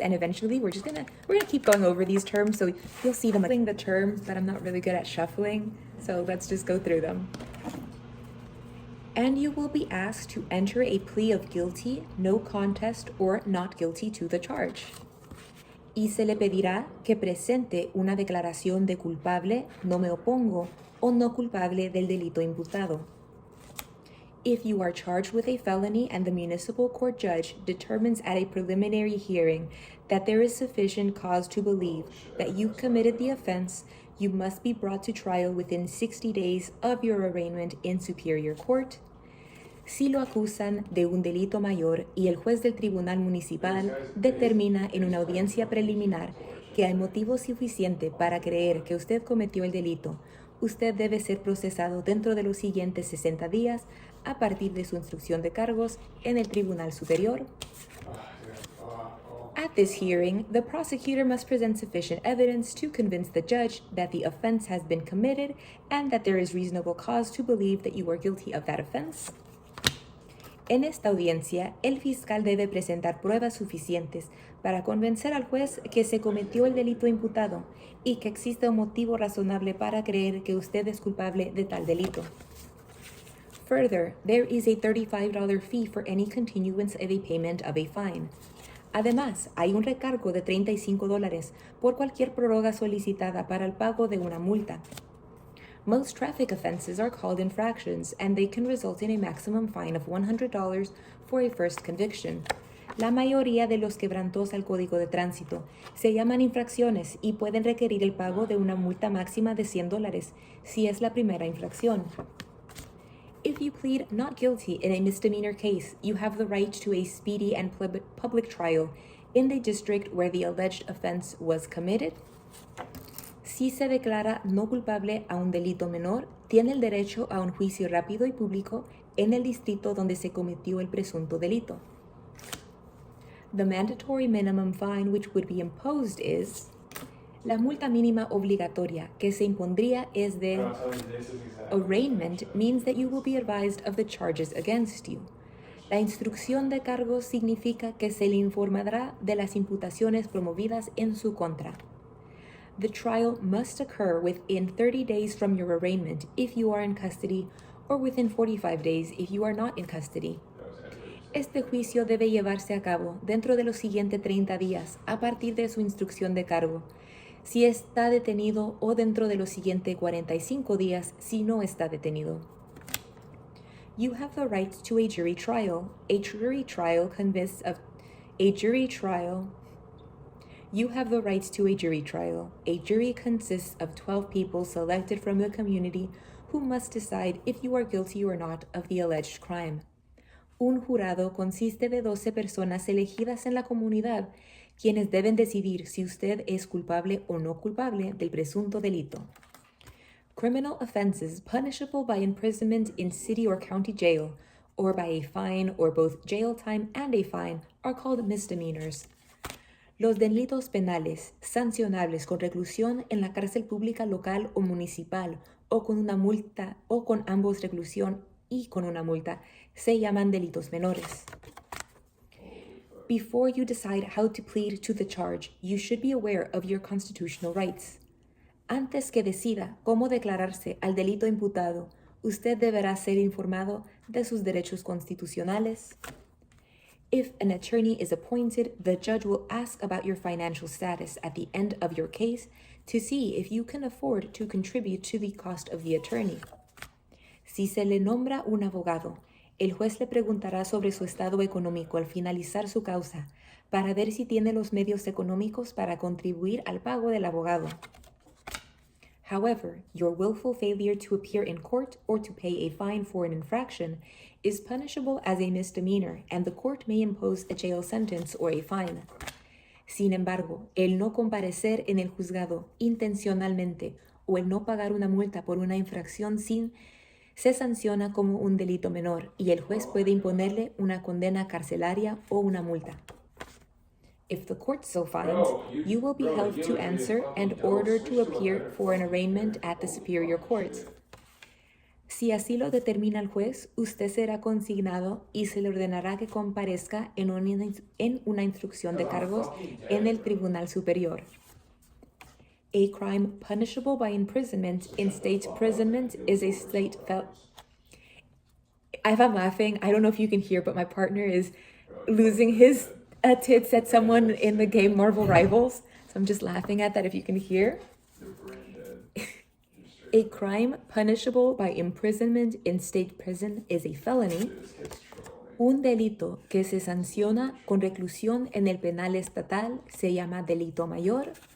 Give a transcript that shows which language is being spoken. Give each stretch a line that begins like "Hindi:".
English: And eventually, we're gonna keep going over these terms, so you'll see them. The terms, but I'm not really good at shuffling, so let's just go through them. And you will be asked to enter a plea of guilty, no contest, or not guilty to the charge.
Spanish: Y se le pedirá que presente una declaración de culpable, no me opongo, o no culpable del delito imputado.
English: If you are charged with a felony and the municipal court judge determines at a preliminary hearing that there is sufficient cause to believe that you committed the offense, you must be brought to trial within 60 days of your arraignment in superior court.
Spanish: Si lo acusan de un delito mayor y el juez del tribunal municipal determina en una audiencia preliminar que hay motivo suficiente para creer que usted cometió el delito, usted debe ser procesado dentro de los siguientes 60 días a partir de su instrucción de cargos en el Tribunal Superior.
English: At this hearing, the prosecutor must present sufficient evidence to convince the judge that the offense has been committed and that there is reasonable cause to believe that you are guilty of that offense.
Spanish: En esta audiencia, el fiscal debe presentar pruebas suficientes para convencer al juez que se cometió el delito imputado y que existe un motivo razonable para creer que usted es culpable de tal delito.
English: Further, there is a $35 fee for any continuance of a payment of a fine.
Spanish: Además, hay un recargo de $35 por cualquier prórroga solicitada para el pago de una multa.
English: Most traffic offenses are called infractions, and they can result in a maximum fine of $100 for a first conviction.
Spanish: La mayoría de los quebrantos al Código de Tránsito se llaman infracciones y pueden requerir el pago de una multa máxima de $100 si es la primera infracción.
English: If you plead not guilty in a misdemeanor case, you have the right to a speedy and public trial in the district where the alleged offense was committed.
Spanish: Si se declara no culpable a un delito menor, tiene el derecho a un juicio rápido y público en el distrito donde se cometió el presunto delito.
English: The mandatory minimum fine which would be imposed is...
Spanish: La multa mínima obligatoria que se impondría es de...
English: Arraignment means that you will be advised of the charges against you.
Spanish: La instrucción de cargos significa que se le informará de las imputaciones promovidas en su contra.
English: The trial must occur within 30 days from your arraignment if you are in custody, or within 45 days if you are not in custody.
Spanish: Este juicio debe llevarse a cabo dentro de los siguientes 30 días a partir de su instrucción de cargo, si está detenido, o dentro de los siguientes 45 días si no está detenido.
English: You have the right to a jury trial. A jury trial consists of You have the right to a jury trial. A jury consists of 12 people selected from the community who must decide if you are guilty or not of the alleged crime.
Spanish: Un jurado consiste de 12 personas elegidas en la comunidad, quienes deben decidir si usted es culpable o no culpable del presunto delito.
English: Criminal offenses punishable by imprisonment in city or county jail, or by a fine or both jail time and a fine, are called misdemeanors.
Spanish: Los delitos penales, sancionables con reclusión en la cárcel pública local o municipal, o con una multa, o con ambos reclusión y con una multa, se llaman delitos menores.
English: Before you decide how to plead to the charge, you should be aware of your constitutional rights.
Spanish: Antes que decida cómo declararse al delito imputado, usted deberá ser informado de sus derechos constitucionales.
English: If an attorney is appointed, the judge will ask about your financial status at the end of your case to see if you can afford to contribute to the cost of the attorney.
Spanish: Si se le nombra un abogado, el juez le preguntará sobre su estado económico al finalizar su causa para ver si tiene los medios económicos para contribuir al pago del abogado.
English: However, your willful failure to appear in court or to pay a fine for an infraction is punishable as a misdemeanor, and the court may impose a jail sentence or a fine.
Spanish: Sin embargo, el no comparecer en el juzgado intencionalmente o el no pagar una multa por una infracción se sanciona como un delito menor y el juez puede imponerle una condena carcelaria o una multa.
English: If the court so finds, you will be held to answer and ordered to appear for an arraignment at the superior court.
Spanish: Si así lo determina el juez, usted será consignado y se le ordenará que comparezca en una instrucción de cargos en el Tribunal Superior.
English: A crime punishable by imprisonment in state imprisonment is a state felony. If I'm laughing, I don't know if you can hear, but my partner is losing his tits at someone in the game Marvel Rivals. So I'm just laughing at that if you can hear. A crime punishable by imprisonment in state prison is a felony.
Spanish: Un delito que se sanciona con reclusión en el penal estatal se llama delito mayor.